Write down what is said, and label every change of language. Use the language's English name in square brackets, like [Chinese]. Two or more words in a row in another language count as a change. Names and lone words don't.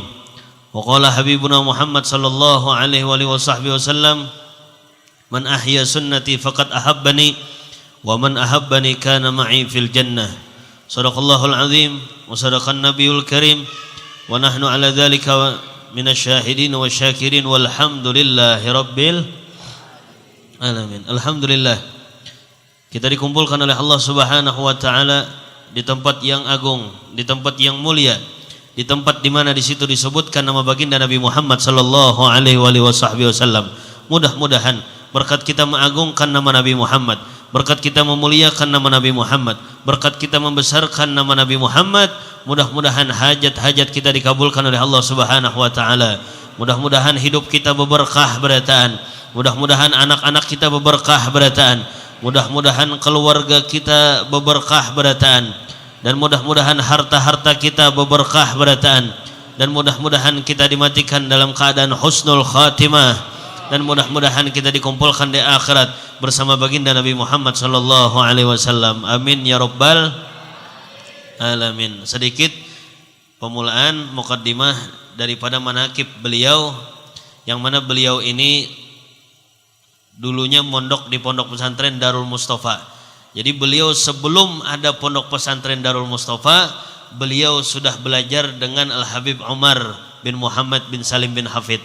[Arabic] وقال حبيبنا محمد صلى الله عليه وصحبه وسلم، من أحيا سنتي فقد أحبني ومن أحبني كان معي في الجنة. صدق الله العظيم وصدق النبي الكريم ونحن على ذلك من الشاهدين والشاكرين والحمد لله رب العالمين. [Indonesian] Alhamdulillah, kita dikumpulkan oleh Allah [Arabic] سبحانه وتعالى [Indonesian] di tempat yang agung, di tempat yang mulia, di tempat di mana di situ disebutkan nama baginda Nabi Muhammad [Arabic] صلى الله عليه وسلم. [Indonesian] Mudah-mudahan berkat kita mengagungkan nama Nabi Muhammad, berkat kita memuliakan nama Nabi Muhammad, berkat kita membesarkan nama Nabi Muhammad, mudah-mudahan hajat-hajat kita dikabulkan oleh Allah [Arabic] سبحانه وتعالى. [Indonesian] Mudah-mudahan hidup kita berberkah berataan, mudah-mudahan anak-anak kita berberkah berataan, mudah-mudahan keluarga kita berberkah berataan, dan mudah-mudahan harta-harta kita berberkah berataan, dan mudah-mudahan kita dimatikan dalam keadaan [Arabic] حسن الخاتمة, [Indonesian] dan mudah-mudahan kita dikumpulkan di akhirat bersama baginda Nabi Muhammad [Arabic] صلى الله عليه وسلم. آمين يا رب العالمين. [Indonesian] Sedikit pemulaan muqaddimah daripada manaqib beliau, yang mana beliau ini dulunya mondok di pondok pesantren Darul Mustafa. Jadi beliau sebelum ada pondok pesantren Darul Mustafa, beliau sudah belajar dengan Al-Habib Umar bin Muhammad bin Salim bin Hafid.